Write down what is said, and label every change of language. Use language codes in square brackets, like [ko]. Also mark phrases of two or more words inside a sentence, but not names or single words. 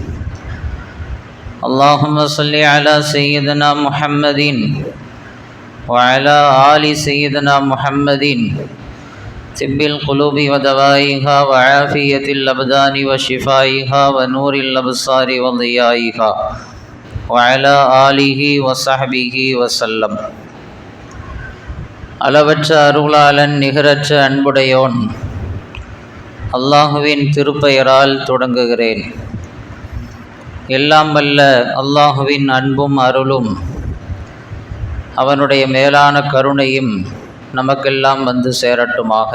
[ar] اللهم صل على سيدنا محمد وعلى آل سيدنا محمد، طب القلوب ودوائها وعافية الأبدان وشفائها ونور الأبصار وضيائها، وعلى آله وصحبه وسلم. [ta] அளவற்ற அருளாளன் நிகரற்ற அன்புடையோன் அல்லாஹுவின் திருப்பெயரால் தொடங்குகிறேன். எல்லாம் வல்ல அல்லாஹுவின் அன்பும் அருளும் அவனுடைய மேலான கருணையும் நமக்கெல்லாம் வந்து சேரட்டுமாக.